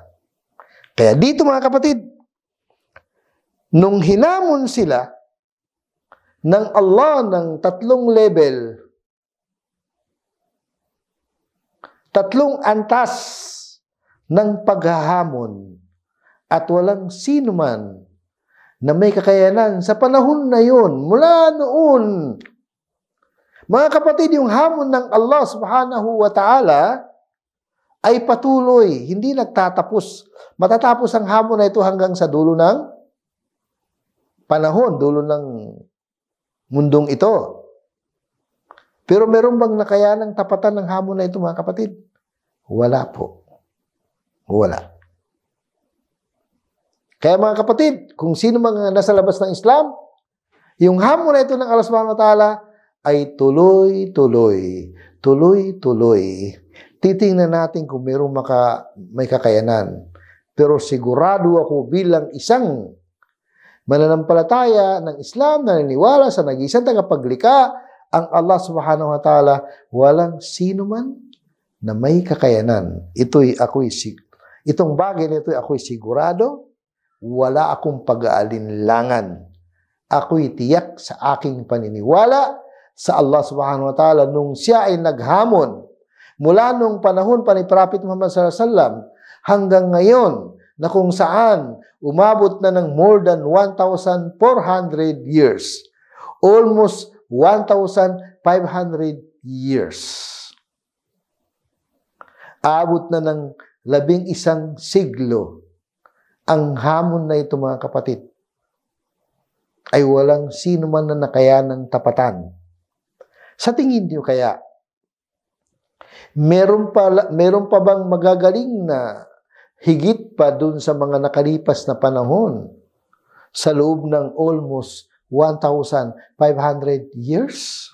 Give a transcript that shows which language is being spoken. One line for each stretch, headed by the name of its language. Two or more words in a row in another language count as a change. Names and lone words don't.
Filipino: Kaya dito mga kapatid, nung hinamon sila ng Allah ng 3 level, 3 antas ng paghahamon at walang sino man na may kakayanan sa panahon na yun, mula noon. Mga kapatid, yung hamon ng Allah
Arabic: سبحانه وتعالى
Filipino: ay patuloy, hindi nagtatapos. Matatapos ang hamon na ito hanggang sa dulo ng panahon, dulo ng mundong ito. Pero meron bang nakayanang tapatan ng hamon na ito, mga kapatid? Wala po. Wala. Kaya mga kapatid, kung sino mga nasa labas ng Islam, yung hamon na ito ng Allah
Arabic: سبحانه وتعالى
Filipino: ay tuloy-tuloy. Tuloy-tuloy. Titingnan natin kung may kakayanan. Pero sigurado ako bilang isang mananampalataya ng Islam na naniniwala sa nag-iisang tagapaglikha, ang Allah
Arabic: سبحانه وتعالى,
Filipino: walang sino man na may kakayanan. Itong bagay na ito ako'y sigurado, wala akong pag-aalinlangan. Ako'y tiyak sa aking paniniwala sa Allah
Arabic: سبحانه وتعالى
Filipino: nung siya ay naghamon mula nung panahon pa ni Prophet Muhammad
Arabic: صلى الله عليه وسلم
Filipino: hanggang ngayon na kung saan umabot na ng
English: more than 1,400 years. Almost 1,500 years.
Filipino: Abot na ng 11 siglo. Ang hamon na ito, mga kapatid, ay walang sino man na nakayanang tapatan. Sa tingin niyo kaya, meron pa bang magagaling na higit pa dun sa mga nakalipas na panahon sa loob ng
English: almost 1,500 years?